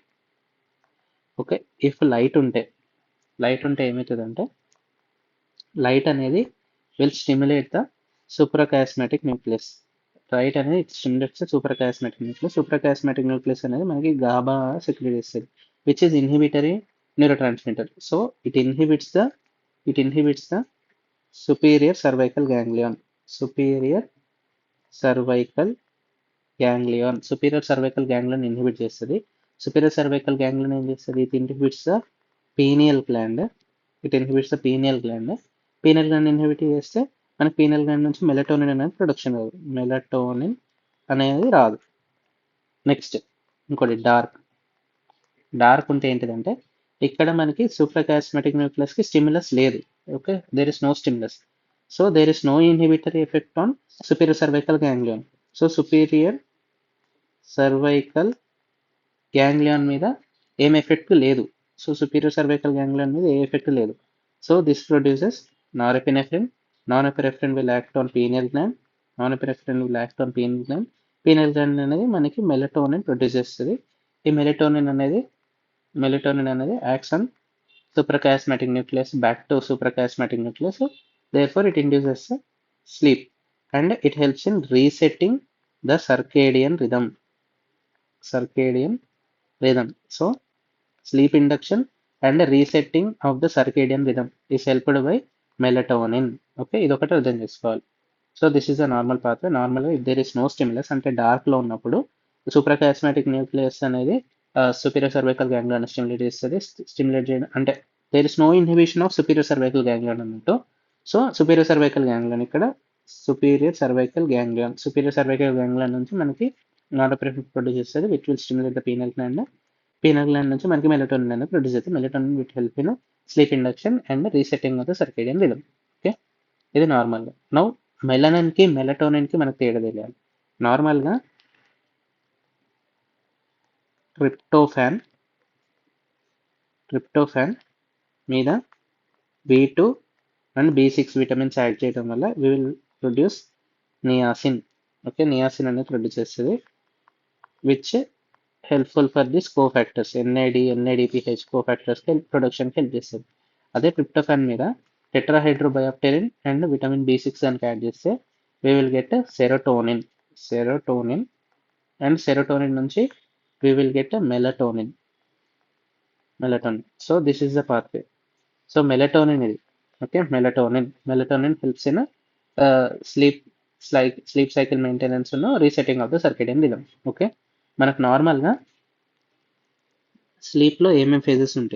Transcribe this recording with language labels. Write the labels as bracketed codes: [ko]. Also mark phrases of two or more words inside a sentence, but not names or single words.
[en] Okay, if light [te] ఉంటే ఏమవుతుందంటే, [en] light అనేది will stimulate the suprachiasmatic nucleus. suprachiasmatic nucleus [te] అనేది మనకి [en] GABA secrete చేస్తుంది, which is inhibitory neurotransmitter. So it inhibits the superior cervical ganglion. superior cervical ganglion ఇన్హిబిట్ చేస్తుంది. superior cervical ganglion [te] ఏం చేస్తుంది? [en] It inhibits the pineal gland. pineal gland inhibit [te] చేస్తే మనకి [en] pineal gland [te] నుంచి మెలటోనిన్ అనేది ప్రొడక్షన్ కాదు. మెలటోనిన్ అనేది రాదు. నెక్స్ట్ ఇంకోటి డార్క్ ఉంటే ఏంటిదంటే, ఇక్కడ మనకి [en] suprachiasmatic nucleusకి stimulus [te] లేదు. [en] Okay, there is no stimulus. So there is no inhibitory effect on superior cervical ganglion. సో superior cervical ganglion [te] మీద ఏం [en] ఎఫెక్ట్ లేదు. superior cervical ganglion [te] మీద ఏ [en] ఎఫెక్ట్ లేదు. So this produces norepinephrine. Norepinephrine will act on pineal gland. Pineal gland. పీనియల్ గ్లాండ్ [te] అనేది మనకి [en] melatonin produce చేస్తుంది. ఈ మెలటోనిన్ అనేది acts on suprachasmatic nucleus back to suprachasmatic nucleus. Therefore it induces sleep and it helps in resetting the circadian rhythm. So sleep induction and resetting of the circadian rhythm is helped by melatonin. Okay, [te] ఇది ఒకటి అర్థం చేసుకోవాలి. [en] So this is a normal pathway. నార్మల్గా if there is no stimulus [te] అంటే డార్క్లో ఉన్నప్పుడు [en] suprachiasmatic nucleus అనేది superior cervical ganglion స్టిమ్యులేట్ చేస్తుంది. స్టిమ్యులేట్ [te] చేయడం అంటే [en] there is no inhibition of superior cervical ganglion అన్నట్టు. సో superior cervical ganglion ఇక్కడ superior cervical ganglion [te] నుంచి మనకి [en] norepinephrine produce చేస్తుంది, which will stimulate the pineal gland [te] నుంచి మనకి [en] మెలటోనిన్ అనేది ప్రొడ్యూస్ అవుతుంది. Melatonin will help in sleep induction and resetting of the circadian rhythm. [te] ఓకే, ఇది నార్మల్గా. నౌ మెలనిన్కి మెలటోనిన్కి మనకు తేడా తెలియాలి. [en] నార్మల్గా ట్రిప్టోఫాన్ మీద B2 and B6 vitamins add [te] చేయడం వల్ల [en] we will produce నియాసిన్. ఓకే, నియాసిన్ అనేది ప్రొడ్యూస్ చేస్తుంది, which helpful for this cofactors NADPH cofactorsకి productionకి help చేస్తుంది. అదే ట్రిప్టోఫాన్ మీద tetrahydrobiopterin and vitamin B6 [te] దానికి యాడ్ చేస్తే [en] we will get serotonin and serotonin నుంచి we will get melatonin. So this is the pathway. [te] So melatonin ఇది. [en] ఓకే, melatonin helps in sleep cycle maintenance and resetting of the circadian rhythm. [te] ఓకే, మనకు నార్మల్గా స్లీప్లో ఏమేమి ఫేజెస్ ఉంటాయి?